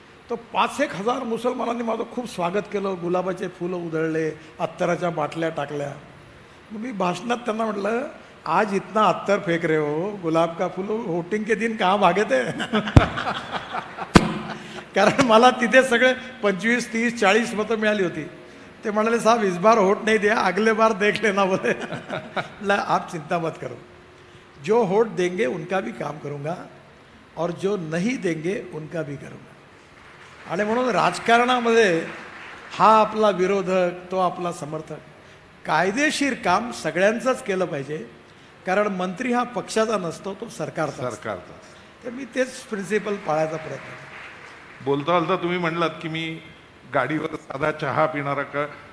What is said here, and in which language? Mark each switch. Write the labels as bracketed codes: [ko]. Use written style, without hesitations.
[mr] तो 5-1 हजार मुसलमानांनी माझं खूप स्वागत केलं, गुलाबाचे फुलं उधळले, अत्तराच्या बाटल्या टाकल्या. मग मी भाषणात त्यांना म्हटलं, [hi] आज इतना अत्तर फेक रहे हो, गुलाब का फूल वोटिंग के दिन कहाँ भागे थे. [mr] कारण मला तिथे सगळे 25, 30, 40 मतं मिळाली होती. ते म्हणाले [hi] साहब इस बार वोट नहीं दिया, अगले बार देख लेना बोले. आप चिंता मत करो, जो वोट देंगे उनका भी काम करूँगा और जो नहीं देंगे उनका भी करूँगा. [mr] आणि म्हणून राजकारणामध्ये हा आपला विरोधक, तो आपला समर्थक, कायदेशीर काम सगळ्यांचंच केलं पाहिजे. कारण मंत्री हा पक्षाचा नसतो, तो सरकारचा. तर मी तेच प्रिन्सिपल पाळायचा प्रयत्न करतो. बोलता तुम्ही म्हणलात की मी गाडीवर साधा चहा पिणारा का.